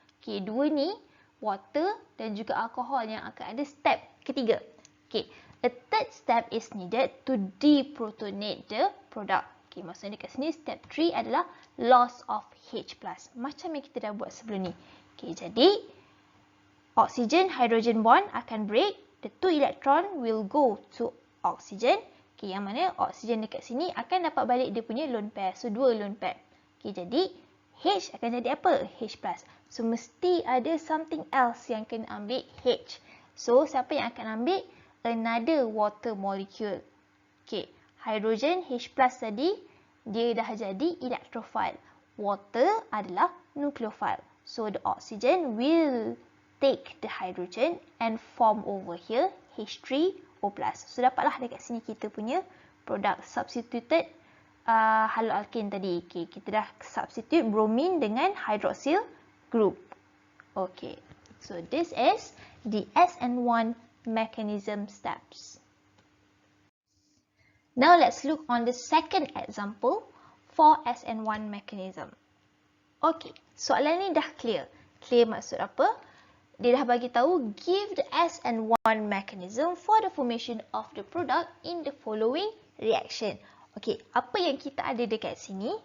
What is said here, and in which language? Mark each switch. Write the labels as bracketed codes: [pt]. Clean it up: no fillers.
[ms] Okay, dua ni, water dan juga alcohol yang akan ada step ketiga. [en] Okay, a third step is needed to deprotonate the product. [ms] Okay, maksudnya dekat sini step 3 adalah [en] loss of H+. [ms] Macam yang kita dah buat sebelum ni. Okay, jadi oxygen hydrogen bond akan break. [en] The 2 electron will go to oxygen. [ms] Okay, yang mana oxygen dekat sini akan dapat balik dia punya lone pair. So, 2 lone pair. Okay, jadi H akan jadi apa? H+. So, mesti ada something else yang kena ambil H. So, siapa yang akan ambil? [en] Another water molecule. [ms] Okay, hydrogen H+ tadi, dia dah jadi electrophile. Water adalah nucleophile. [en] So, the oxygen will take the hydrogen and form over here H3O+. [ms] So, dapatlah dekat sini kita punya produk substituted haloalkane tadi. Okay, kita dah substitute bromine dengan hydroxyl group. [en] Okay, so this is the SN1 mechanism steps. Now let's look on the second example for SN1 mechanism. [ms] Okay, soalan ni dah clear. Clear maksud apa? Dia dah bagi tahu [en] give the SN1 mechanism for the formation of the product in the following reaction. [ms] Okay, apa yang kita ada dekat sini?